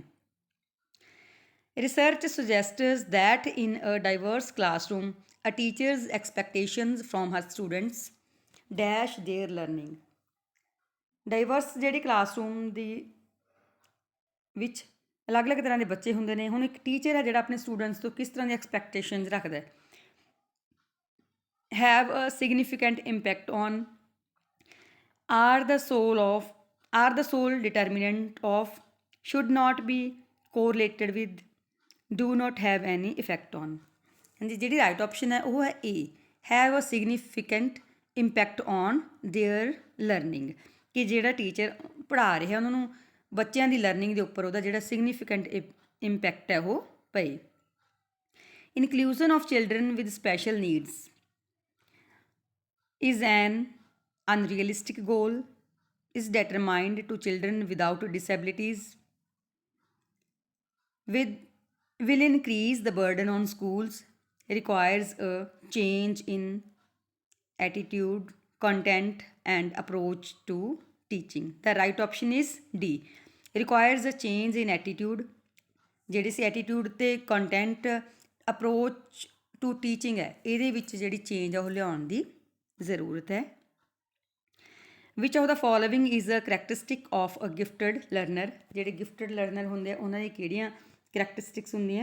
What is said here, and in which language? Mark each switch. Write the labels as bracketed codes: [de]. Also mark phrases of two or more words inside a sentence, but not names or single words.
[en] Research suggests that in a diverse classroom a teacher's expectations from her students dash their learning. [pa] ਡਾਈਵਰਸ ਜਿਹੜੀ ਕਲਾਸਰੂਮ ਦੀ ਵਿੱਚ ਅਲੱਗ-ਅਲੱਗ ਤਰ੍ਹਾਂ ਦੇ ਬੱਚੇ ਹੁੰਦੇ ਨੇ। ਹੁਣ ਇੱਕ ਟੀਚਰ ਹੈ ਜਿਹੜਾ ਆਪਣੇ ਸਟੂਡੈਂਟਸ ਤੋਂ ਕਿਸ ਤਰ੍ਹਾਂ ਦੀ ਐਕਸਪੈਕਟੇਸ਼ਨਸ ਰੱਖਦਾ? [en] have a significant impact on are the sole determinant of, should not be correlated with, do not have any effect on। [pa] ਹਾਂਜੀ, ਜਿਹੜੀ [en] right option [pa] ਹੈ ਉਹ ਹੈ A, [en] have a significant impact on their learning, [pa] ਕਿ ਜਿਹੜਾ ਟੀਚਰ ਪੜ੍ਹਾ ਰਿਹਾ ਉਹਨਾਂ ਨੂੰ ਬੱਚਿਆਂ ਦੀ ਲਰਨਿੰਗ ਦੇ ਉੱਪਰ ਉਹਦਾ ਜਿਹੜਾ [en] significant impact [pa] ਹੈ ਉਹ ਪਏ। [en] Inclusion of children with special needs is an unrealistic goal, is determined to children without disabilities, will increase the burden on schools, requires a change in attitude, content and approach to teaching। the right option is D, requires a change in attitude। [pa] ਜਿਹੜੀ ਸੀ ਐਟੀਟਿਊਡ ਤੇ [en] content approach to teaching [pa] ਹੈ, ਇਹਦੇ ਵਿੱਚ ਜਿਹੜੀ ਚੇਂਜ ਆ ਉਹ ਲਿਆਉਣ ਦੀ ਜ਼ਰੂਰਤ ਹੈ। [en] Which of the following is a characteristic of a gifted learner. [pa] ਜਿਹੜੇ [en] gifted learner [pa] ਹੁੰਦੇ ਆ ਉਹਨਾਂ ਦੀ ਕਿਹੜੀਆਂ ਕਰੈਕਟਰਿਸਟਿਕਸ ਹੁੰਦੀਆਂ?